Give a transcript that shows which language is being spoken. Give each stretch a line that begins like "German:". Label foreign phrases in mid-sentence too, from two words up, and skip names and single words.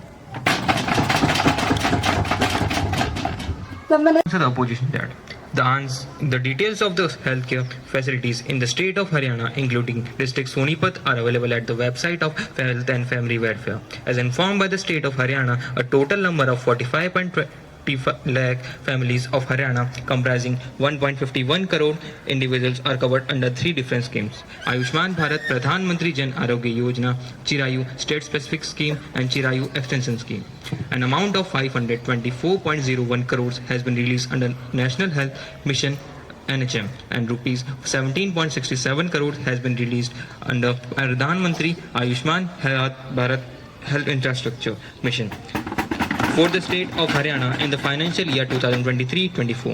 English: Answer the opposition that the details of the healthcare facilities in the state of Haryana, including district Sonipat, are available at the website of Health and Family Welfare. As informed by the state of Haryana, a total number of 45.25 lakh families of Haryana, comprising 1.51 crore individuals, are covered under 3 different schemes: Ayushman Bharat Pradhan Mantri Jan Arogya Yojana, Chirayu State Specific Scheme, and Chirayu Extension Scheme. An amount of 524.01 crores has been released under National Health Mission NHM, and rupees 17.67 crores has been released under Pradhan Mantri Ayushman Bharat Health Infrastructure Mission for the state of Haryana in the financial year 2023-24.